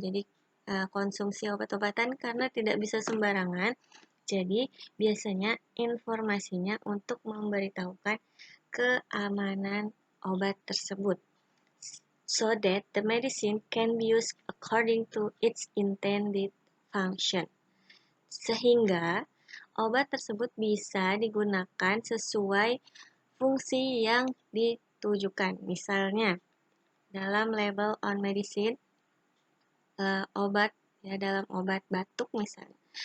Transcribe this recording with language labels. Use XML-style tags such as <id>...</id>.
<id>Jadi, konsumsi obat-obatan karena tidak bisa sembarangan, jadi biasanya informasinya untuk memberitahukan keamanan obat tersebut,</id> <en>so that the medicine can be used according to its intended function.</en> <id>Sehingga obat tersebut bisa digunakan sesuai fungsi yang ditujukan. Misalnya, dalam</id> <en>label on medicine,</en> <id>obat ya, dalam obat batuk misalnya.</id>